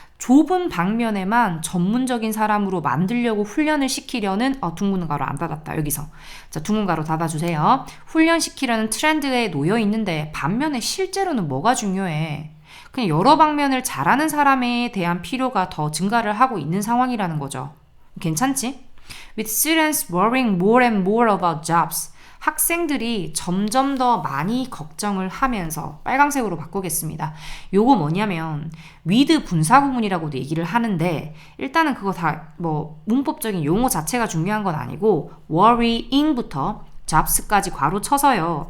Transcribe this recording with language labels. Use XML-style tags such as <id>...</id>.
<ko>좁은 방면에만 전문적인 사람으로 만들려고 훈련을 시키려는 둥근 가로 안 닫았다. 여기서 자, 둥근 가로 닫아주세요. 훈련시키려는 트렌드에 놓여 있는데 반면에 실제로는 뭐가 중요해? 그냥 여러 방면을 잘하는 사람에 대한 필요가 더 증가를 하고 있는 상황이라는 거죠. 괜찮지?</ko> <en>With students worrying more and more about jobs.</en> <ko>학생들이 점점 더 많이 걱정을 하면서 빨강색으로 바꾸겠습니다. 요거 뭐냐면 with 분사구문이라고도 얘기를 하는데 일단은 그거 다 문법적인 용어 자체가 중요한 건 아니고 worrying부터 jobs까지 괄호 쳐서요.</ko>